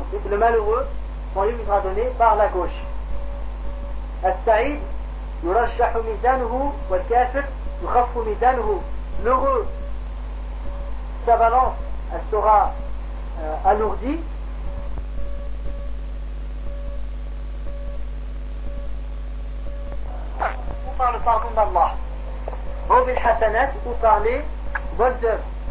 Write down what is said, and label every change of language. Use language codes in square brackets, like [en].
[fr] le malheureux, son livre sera donné par la gauche. [ar] السعيد يرشح ميزانه والكافر يخف ميزانه. [fr] L'heureux, sa balance, elle sera alourdie. Ou par le pardon d'Allah. Ou bil hasanat, ou par les bonnes œuvres.